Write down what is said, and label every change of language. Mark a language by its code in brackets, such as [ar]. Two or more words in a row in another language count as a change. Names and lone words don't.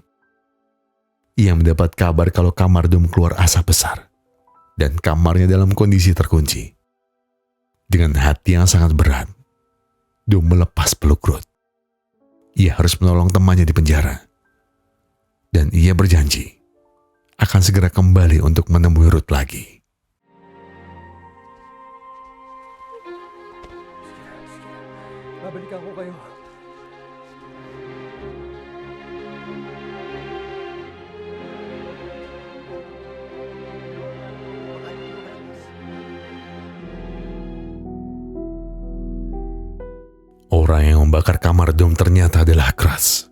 [id] Ia mendapat kabar kalau kamar Dom keluar asap besar dan kamarnya dalam kondisi terkunci. Dengan hati yang sangat berat, Dom melepas peluk Ruth. Ia harus menolong temannya di penjara. Dan ia berjanji akan segera kembali untuk menemui Ruth lagi. [tl] Babalikan ko kayo. [id] Orang yang membakar kamar Dom ternyata adalah Kras.